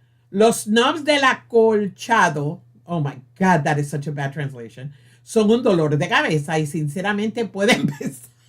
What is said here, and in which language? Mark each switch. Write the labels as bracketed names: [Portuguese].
[Spanish] Los snobs del acolchado. [English] Oh my God, that is such a bad translation. [Spanish] Son un dolor de cabeza y sinceramente pueden pensar.